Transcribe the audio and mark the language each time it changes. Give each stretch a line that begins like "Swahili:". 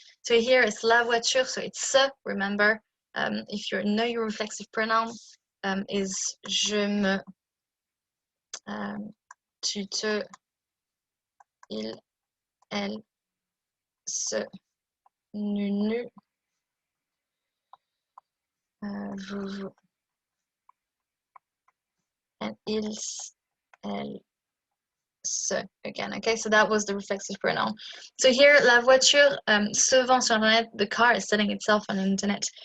English: So here it's la voiture, so it's se, remember. If you know your reflexive pronoun, is
French: je me, tu te, il, elle, se, nu, vous,
English: and
French: ils, elles, se
English: again. Okay, so that was the reflexive pronoun. So here,
French: la voiture se vend sur Internet.
English: The car is selling itself on the internet.